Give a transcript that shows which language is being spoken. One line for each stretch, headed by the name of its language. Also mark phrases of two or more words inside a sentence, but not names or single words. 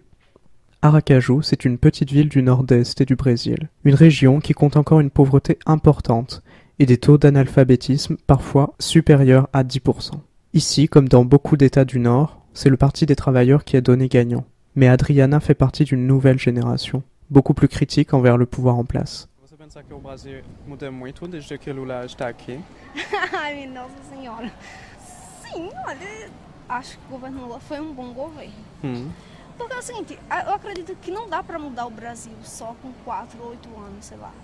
French: Aracaju, c'est une petite ville du nord-est et du Brésil, une région qui compte encore une pauvreté importante et des taux d'analphabétisme parfois supérieurs à 10%. Ici, comme dans beaucoup d'États du Nord, c'est le Parti des travailleurs qui a donné gagnant. Mais Adriana fait partie d'une nouvelle génération, beaucoup plus critique envers le pouvoir en place.
Portuguese: Você pensa que o Brasil muda muito desde que Lula está aqui? Ai, nossa senhora. Sim, olha, acho que o governo Lula foi um bom governo. Porque é o seguinte, eu acredito que não dá pra mudar o Brasil só com 4 ou 8 anos, sei lá.